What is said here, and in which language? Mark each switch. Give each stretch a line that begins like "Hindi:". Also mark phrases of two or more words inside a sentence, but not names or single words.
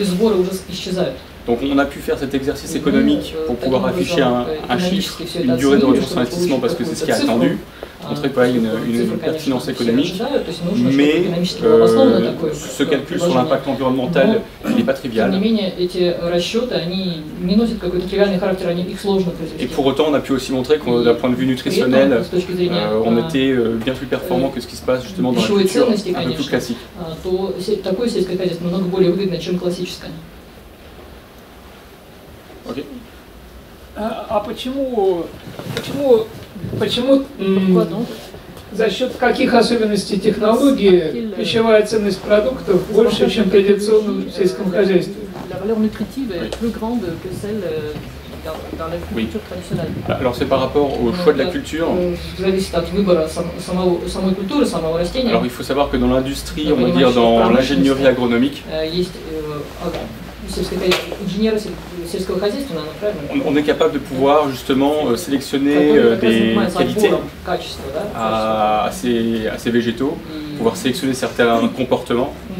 French: Donc on a pu faire cet exercice économique pour pouvoir afficher un chiffre, une durée de retour sur investissement parce que c'est ce qui est attendu, montrer qu'il y a une pertinence économique, mais ce calcul sur l'impact environnemental n'est pas trivial. Et pour autant on a pu aussi montrer que d'un point de vue nutritionnel, on était bien plus performant que ce qui se passe justement dans la culture un peu plus classique. Okay.
Russian: А почему за счет каких особенностей технологии пищевая ценность продуктов больше, чем в традиционном сельском хозяйстве?
French: Oui. Alors c'est par rapport au choix de la culture. Alors il faut savoir que dans l'industrie, on va dire dans l'ingénierie agronomique, on est capable de pouvoir justement sélectionner des qualités à ces végétaux, pouvoir sélectionner certains comportements.